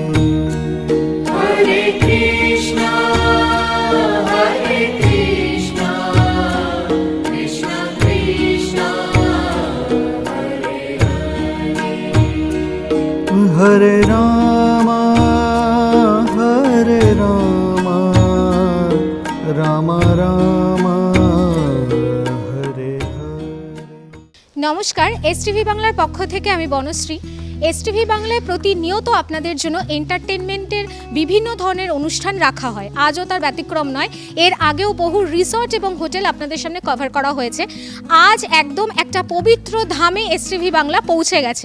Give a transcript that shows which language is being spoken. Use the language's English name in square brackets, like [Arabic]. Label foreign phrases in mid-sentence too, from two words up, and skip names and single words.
[Sanskrit] Hare Krishna, Krishna Krishna, Hare Hare. Hare Rama, Rama Rama, Hare Hare. [Bangla] নমস্কার, এসটিভি বাংলার পক্ষ থেকে আমি বনশ্রী। এসটিভি বাংলায় প্রতিনিয়ত আপনাদের জন্য এন্টারটেনমেন্টের বিভিন্ন ধরনের অনুষ্ঠান রাখা হয়। আজও তার ব্যতিক্রম নয়। এর আগেও বহু রিসর্ট এবং হোটেল আপনাদের সামনে কভার করা হয়েছে। আজ একদম একটা পবিত্র ধামে এসটিভি বাংলা পৌঁছে গেছে।